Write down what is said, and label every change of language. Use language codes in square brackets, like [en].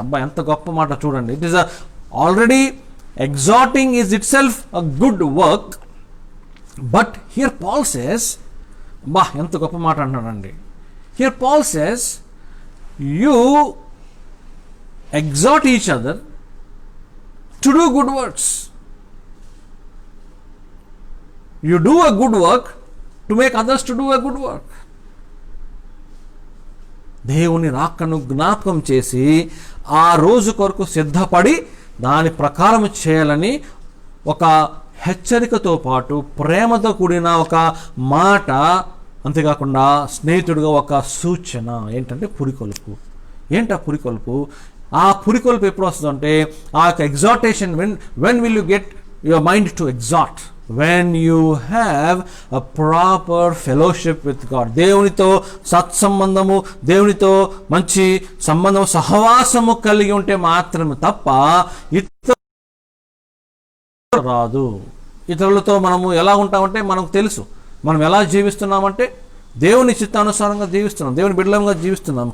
[te] అబ్బా ఎంత గొప్ప మాట చూడండి. [en] it is already exhorting is itself a good work, but here Paul says, [te] బా ఎంత గొప్ప మాట అంటున్నాడండి. [en] Here Paul says you exhort each other to do good works. You do a good work to make others to do a good work. [te] దేవుని రాకను జ్ఞాపకం చేసి ఆ రోజు కొరకు సిద్ధపడి దాని ప్రకారం చేయాలని ఒక హెచ్చరికతో పాటు ప్రేమతో కూడిన ఒక మాట, అంతేకాకుండా స్నేహితుడిగా ఒక సూచన ఏంటంటే పురికొల్పు. ఏంటా పురికొల్పు? ఆ పురికొల్పు ఎప్పుడు వస్తుందంటే ఆ యొక్క exhortation. [en] When will you get your mind to exhort? when you have a proper fellowship with God. [te] దేవునితో సత్సంబంధము, దేవునితో మంచి సంబంధం, సహవాసము కలిగి ఉంటే మాత్రమే తప్ప ఇతరులు రాదు. ఇతరులతో మనము ఎలా ఉంటామంటే మనకు తెలుసు. మనం ఎలా జీవిస్తున్నామంటే దేవుని చిత్తానుసారంగా జీవిస్తున్నాం, దేవుని బిడ్డలంగా జీవిస్తున్నాం.